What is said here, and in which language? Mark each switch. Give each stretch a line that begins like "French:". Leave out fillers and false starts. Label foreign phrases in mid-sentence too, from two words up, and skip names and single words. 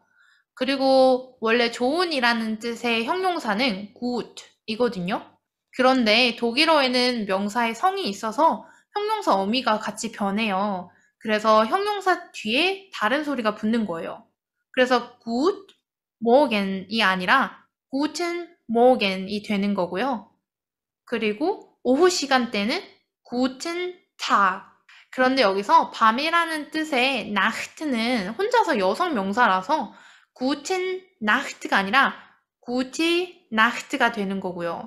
Korean: 그리고 원래 좋은이라는 뜻의 형용사는 gut이거든요. 그런데 독일어에는 명사의 성이 있어서 형용사 어미가 같이 변해요. 그래서 형용사 뒤에 다른 소리가 붙는 거예요. 그래서
German: gut morgen
Korean: 이 아니라
German: guten morgen
Korean: 이 되는 거고요. 그리고 오후 시간대는
German: guten Tag.
Korean: 그런데 여기서 밤이라는 뜻의 nacht는 혼자서 여성 명사라서
German: guten Nacht
Korean: 가 아니라
German: gute Nacht
Korean: 가 되는 거고요.